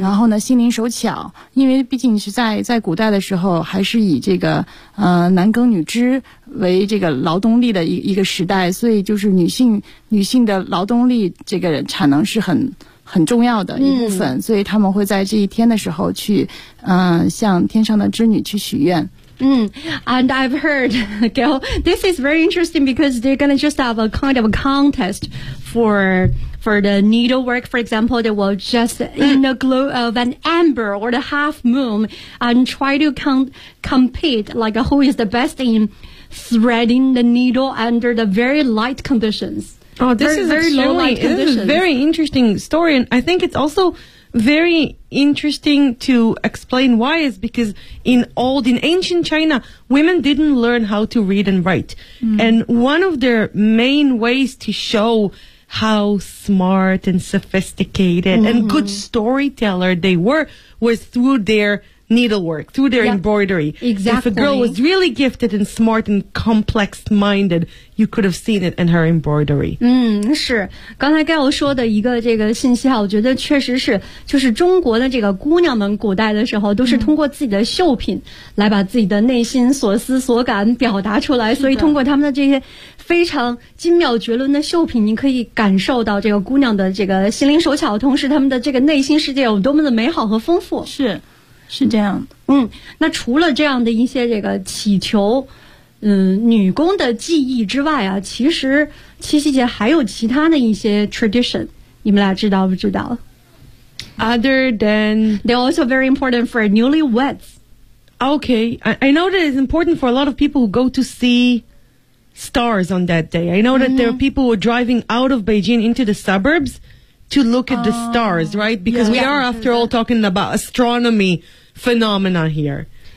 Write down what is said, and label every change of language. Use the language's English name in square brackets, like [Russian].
[Chinese] 然后呢心灵手巧，因为毕竟是在古代的时候还是以这个男耕女织为这个劳动力的一个时代，所以就是女性的劳动力这个产能是很重要的一部分，嗯，所以他们会在这一天的时候去向天上的织女去许愿。 [English] 嗯， and I've heard, Gil, this is very interesting because they're going to just have a kind of a contest for the needlework. For example, they will just in the glow of an amber or the half moon and try to compete like who is the best in threading the needle under the very light conditions. Oh, this is very low light conditions. This is a very interesting story. And I think it's also very interesting to explain why is because in ancient China, women didn't learn how to read and write. Mm. And one of their main ways to show how smart and sophisticated mm-hmm. and good storyteller they were was through their needlework, through their yep. embroidery. Exactly. If a girl was really gifted and smart and complex minded,You could have seen it in her embroidery. [Chinese] 嗯，是。刚才Gail说的一个这个信息啊，我觉得确实是，就是中国的这个姑娘们古代的时候都是通过自己的绣品来把自己的内心所思所感表达出来，所以通过他们的这些非常精妙绝伦的绣品，你可以感受到这个姑娘的这个心灵手巧，同时他们的这个内心世界有多么的美好和丰富。是这样。嗯，那除了这样的一些这个祈求女工的技艺之外啊，其实七夕节还有其他的一些 tradition， 你们俩知道不知道 [English] ？Other than they're also very important for newlyweds. Okay, I know that it's important for a lot of people who go to see stars on that day. I know that、mm-hmm. there are people who are driving out of Beijing into the suburbs to look at the stars, right? Because yeah, we are, after all, talking about astronomy phenomena here.